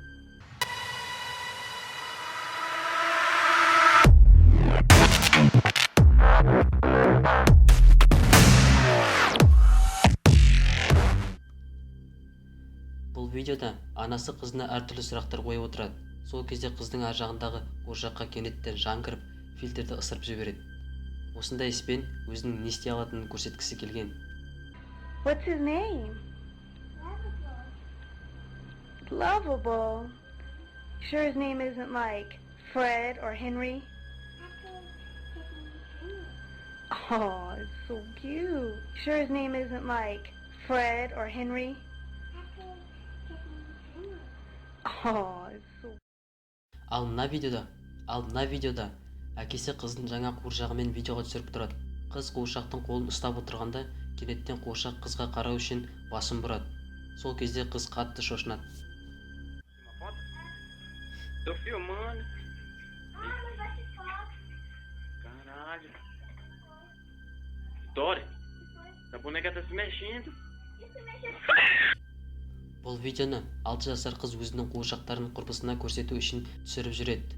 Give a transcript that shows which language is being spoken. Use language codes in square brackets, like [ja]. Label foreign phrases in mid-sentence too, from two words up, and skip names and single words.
[kk] Бұл видеода анасы қызына әртүрлі сұрақтар қойып отырады. Сол кезде қыздың ар жағындағы қуыршаққа кенеттен жан кіріп, фильтрді ысырып жібереді. Осындай іспен өзінің не істей алатынын көрсеткісі келген. [en] What's his name? Lovable. Sure his name isn't like Fred or Henry? Oh, it's so cute. Sure his name isn't like Fred or Henry? Oh, it's so... [kk] Ал мына видеода әкесі қыздың жаңа қуыршағымен видеоға түсіріп тұрады. Қыз қуыршақтың қолын ұстап отырғанда, кенеттен қуыршақ қызға қарау үшін басын бұрады. Сол кезде қыз қатты шошынады. [pt] Tô filmando. Caralho. Dori, a boneca tá se mexendo. [kk] Бұл видеоны 6 жасар қыз өзінің қуыршақтарын құрбысына көрсету үшін түсіріп жүреді.